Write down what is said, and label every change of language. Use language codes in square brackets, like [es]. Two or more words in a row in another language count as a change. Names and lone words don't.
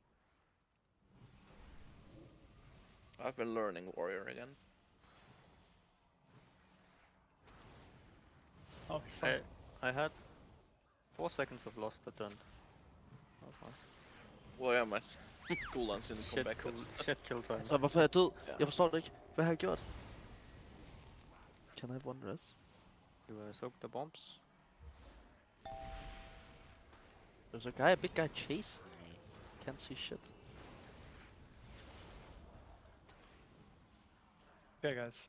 [en] I've been learning warrior again. I'll be fine. I had 4 seconds of lost at the end. That was nice. Well, yeah, my cooldowns didn't come back. Shit kill time. [da] Så hvorfor er jeg død? Jeg forstår det ikke. Hvad har jeg gjort? [en] Can I have one rest? You soak the bombs. There's a big guy chasing me. Can't see shit. Okay, guys.